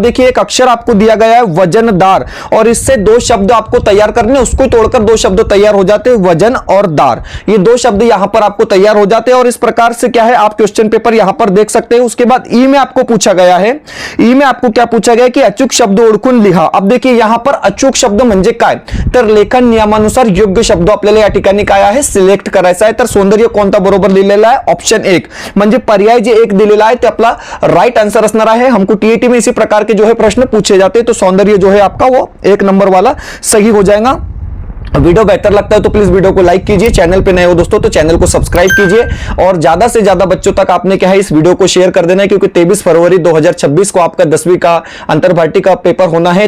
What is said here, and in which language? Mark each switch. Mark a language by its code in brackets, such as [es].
[hi] आप देखिए, एक अक्षर आपको दिया गया है वजनदार, और इससे 2 शब्द आपको तैयार करने, उसको तोड़कर 2 शब्द तैयार हो जाते हैं, वजन और दार। ये 2 शब्द यहां पर आपको तैयार हो जाते हैं। और इस प्रकार से क्या है, आप क्वेश्चन पेपर यहां पर देख सकते हैं। उसके बाद ई में आपको पूछा गया है, ई में आपको क्या पूछा गया कि [mr] अचूक शब्द ओळखून लिहा। अब देखिए, यहां पर अचूक शब्द म्हणजे काय, तर लेखन नियमानुसार योग्य शब्द आपल्याला या ठिकाणी काय आहे, सिलेक्ट करायचा आहे। तर सौंदर्य कोणता बरोबर लिहिलेला आहे, ऑप्शन 1 म्हणजे पर्याय जे 1 दिलेला है ते आपला राइट आंसर असणार आहे। [hi] हमको टीईटी में इसी प्रकार के जो है प्रश्न पूछे जाते हैं, तो सौंदर्य जो है आपका वो 1 नंबर वाला सही हो जाएगा। वीडियो बेहतर लगता है तो प्लीज वीडियो को लाइक कीजिए, चैनल पे नए हो दोस्तों तो चैनल को सब्सक्राइब कीजिए, और ज्यादा से ज्यादा बच्चों तक आपने क्या है इस वीडियो को शेयर कर देना है, क्योंकि 23 फरवरी 2026 को आपका 10वीं का अंतर्भारती का पेपर होना है।